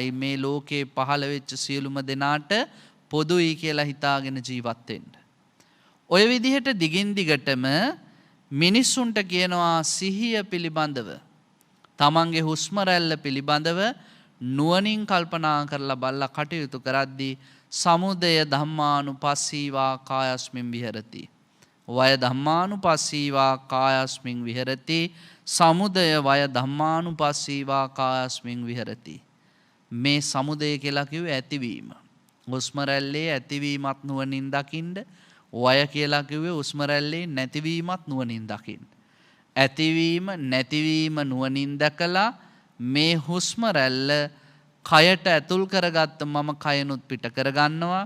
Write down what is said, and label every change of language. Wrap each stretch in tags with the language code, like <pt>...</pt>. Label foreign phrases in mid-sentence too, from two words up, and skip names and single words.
<si>මේ ලෝකේ පහළ වෙච්ච සියලුම දෙනාට පොදුයි කියලා හිතාගෙන ජීවත් වෙන්න. ඔය විදිහට දිගින් දිගටම මිනිස්සුන්ට කියනවා සිහිය පිළිබඳව, තමන්ගේ හුස්ම රැල්ල පිළිබඳව නුවණින් කල්පනා කරලා බලලා කටයුතු කරද්දී</si> <pi>සමුදය ධම්මානුපස්සීවා කායස්මින් විහෙරති. වය ධම්මානුපස්සීවා කායස්මින් විහෙරති. සමුදය වය ධම්මානුපස්සීවා කායස්මින් විහෙරති.</pi> <si>මේ සමුදය කියලා කිව්වේ ඇතිවීම. හුස්ම රැල්ලේ ඇතිවීමත් නුවණින් දකින්න. වය කියලා කිව්වේ හුස්ම රැල්ලේ නැතිවීමත් නුවණින් දකින්න. ඇතිවීම නැතිවීම නුවණින් දැකලා මේ හුස්ම රැල්ල කයට ඇතුල් කරගත්ත මම කයනුත් පිට කරගන්නවා.</si>